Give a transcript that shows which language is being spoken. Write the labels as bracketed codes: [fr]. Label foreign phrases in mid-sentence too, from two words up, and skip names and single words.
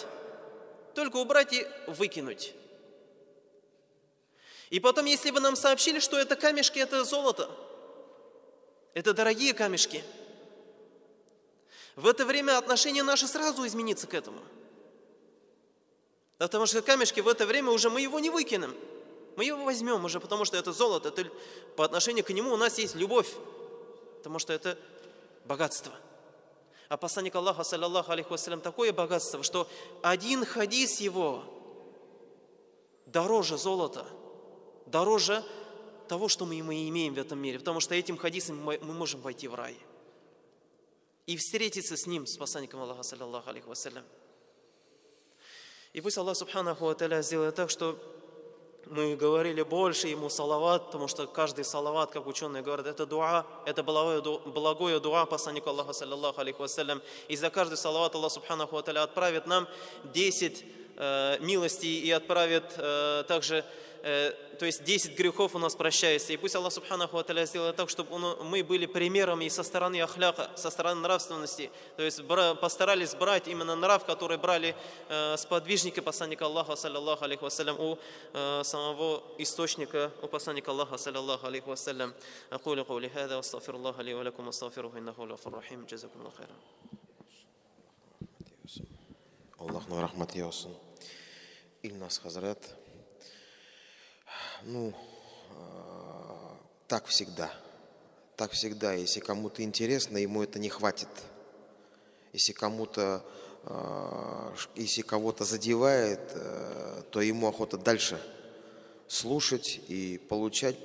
[ru] Только убрать и выкинуть. И потом, если бы нам сообщили, что это камешки, это золото, это дорогие камешки, в это время отношение наше сразу изменится к этому. Потому что камешки в это время уже мы его не выкинем. Мы его возьмем уже, потому что это золото. По отношению к нему у нас есть любовь. Потому что это богатство. А посланник Аллаха, [ar] صلى الله عليه وسلم, [ru] такое богатство, что один хадис его дороже золота, дороже того, что мы имеем в этом мире. Потому что этим хадисом мы можем войти в рай. И встретиться с ним, с посланником Аллаха, [ar] صلى الله عليه وسلم. [ru] И пусть [ar] الله سبحانه وتعالى [ru] сделает так, что мы говорили больше ему салават, потому что каждый салават, как ученые говорят, это дуа, это благое дуа посланнику Аллаха, [ar] صلى الله عليه وسلم. [ru] И за каждый салават [ar] الله سبحانه وتعالى [ru] отправит нам 10 милостей и отправит также, то есть 10 грехов у нас прощается. И пусть [ar] الله سبحانه وتعالى [ru] сделает так, чтобы мы были примером и со стороны ахляка, со стороны нравственности. То есть постарались брать именно нрав, который брали сподвижники посланника Аллаха, [ar] صلى الله عليه وسلم, [ru] у самого источника, у посланника Аллаха, [ar] صلى الله عليه وسلم. أقول قولي هذا، وأستغفر الله لي ولكم، أستغفره، إنه غفور رحيم، جزاكم الله خيرا. [tt] Аллахну рахмат яусын. [ru] Ильнас Хазрат. Так всегда. Так всегда. Если кому-то интересно, ему это не хватит. Если кого-то задевает, то ему охота дальше слушать и получать.